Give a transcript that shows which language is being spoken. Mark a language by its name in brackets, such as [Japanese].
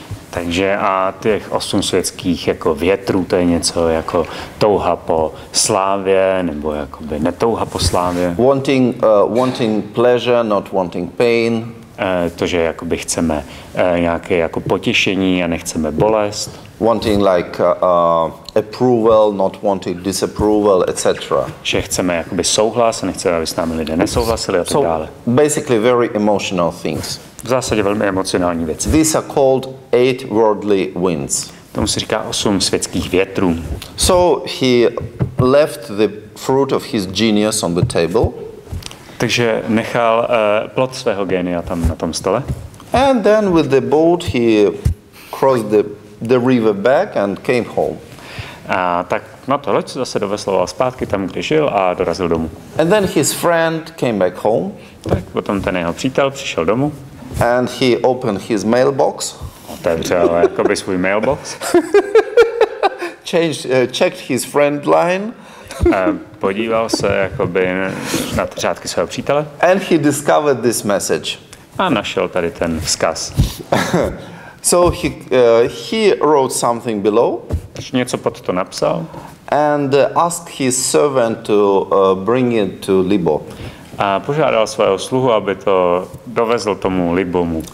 [Czech] Takže a těch 8 světských jako větrů, to je něco jako touha po slávě, nebo jakoby netouha po slávě. [English] Wanting pleasure, not wanting pain. [Czech] To, že jakoby chceme nějaké jako potěšení a nechceme bolest. [English] Wanting like approval, not wanting disapproval, etc. [Czech] Že chceme jakoby souhlas a nechceme, aby s námi lidé nesouhlasili a tak dále. [English] Basically very emotional things. [Czech] V zásadě velmi emocionální věci. [English] These are called 8 worldly winds. [Czech] Tomu se říká 8 světských větrů. [English] So he left the fruit of his genius on the table. [Czech] Takže nechal plod svého génia tam na tom stole. [English] And then with the boat he crossed the river back and came home. [Czech] A tak na to loď zase dovesloval zpátky tam, kde žil a dorazil domů. [English] And then his friend came back home. [Czech] Tak potom ten jeho přítel přišel domů. [English] And he opened his mailbox. [Czech] Otevřel jakoby svůj mailbox. [English] Checked his friend line. [Czech] Podíval se jakoby na řádky svého přítele. [English] And he discovered this message. [Czech] A našel tady ten vzkaz. [English] So he wrote something below. [Czech] Něco pod to napsal. [English] And asked his servant to bring it to Libo. [Czech] A požádal svého sluhu, aby to dovezl tomu Libomu.